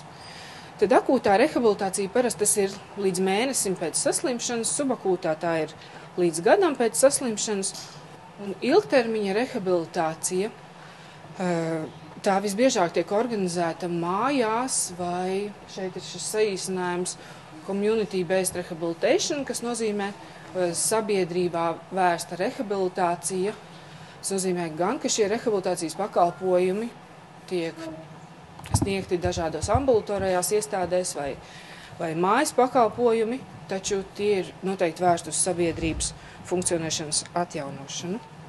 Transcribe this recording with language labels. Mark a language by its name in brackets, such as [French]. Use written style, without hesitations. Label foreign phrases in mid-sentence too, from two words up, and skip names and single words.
[Latvian] Tad akūtā rehabilitācija parasti tas ir līdz mēnesim pēc saslimšanas, subakūtā tā ir līdz gadam pēc saslimšanas, un ilgtermiņa rehabilitācija tā visbiežāk tiek organizēta mājās, vai šeit ir šis saīsinājums [English] community-based rehabilitation, [Latvian] kas nozīmē sabiedrībā vērsta rehabilitācija. Tas nozīmē gan, ka šie rehabilitācijas pakalpojumi tiek sniegti dažādos ambulatorajās iestādēs vai mājas pakalpojumi, taču tie ir noteikti vērsti uz sabiedrības funkcionēšanas atjaunošanu.